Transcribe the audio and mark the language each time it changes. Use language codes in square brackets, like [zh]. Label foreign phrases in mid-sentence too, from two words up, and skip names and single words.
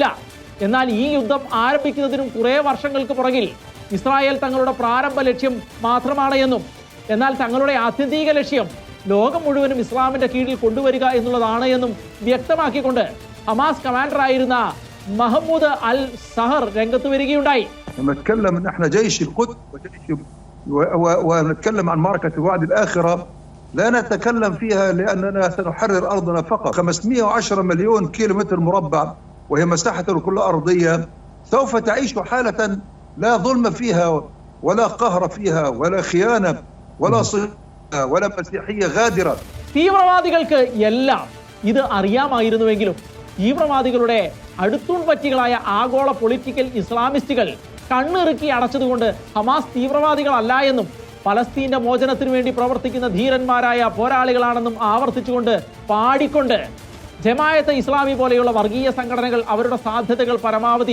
[ml] എന്നാൽ ഈ യുദ്ധം ആരംഭിക്കുന്നതിനും കുറേ വർഷങ്ങൾക്ക് പുറകിൽ ഇസ്രായേൽ തങ്ങളുടെ പ്രാരംഭ ലക്ഷ്യം മാത്രമാണ് എന്നും എന്നാൽ തങ്ങളുടെ ആത്യന്തിക ലക്ഷ്യം ലോകം മുഴുവനും ഇസ്ലാമിന്റെ കീഴിൽ കൊണ്ടുവരിക എന്നുള്ളതാണ് എന്നും വ്യക്തമാക്കിക്കൊണ്ട് ഹമാസ് കമാൻഡറായിരുന്ന മഹ്മൂദ് അൽ സഹർ രംഗത്ത് വരികയുണ്ടായി. [ar] ونتكلم عن معركة الوعد الآخرة لا نتكلم فيها لأننا سنحرر أرضنا فقط. 510 مليون كيلومتر مربع وهي مساحة الكرة الأرضية سوف تعيش حالة لا ظلم فيها ولا قهر فيها ولا خيانة ولا صهيونية ولا مسيحية غادرة. [ml] തീവ്രവാദികൾക്ക് എല്ലാം ഇത് അറിയാമായിരുന്നുവെങ്കിലും തീവ്രവാദികളുടെ അടുത്തൂൺ പറ്റികളായ ആഗോള പൊളിറ്റിക്കൽ ഇസ്ലാമിസ്റ്റുകൾ കണ്ണിറുക്കി അടച്ചതുകൊണ്ട് ഹമാസ് തീവ്രവാദികളല്ല എന്നും പലസ്തീന്റെ മോചനത്തിനു വേണ്ടി പ്രവർത്തിക്കുന്ന ധീരന്മാരായ പോരാളികളാണെന്നും ആവർത്തിച്ചുകൊണ്ട് പാടിക്കൊണ്ട് ജമായത്തെ ഇസ്ലാമി പോലെയുള്ള വർഗീയ സംഘടനകൾ അവരുടെ സാധ്യതകൾ പരമാവധി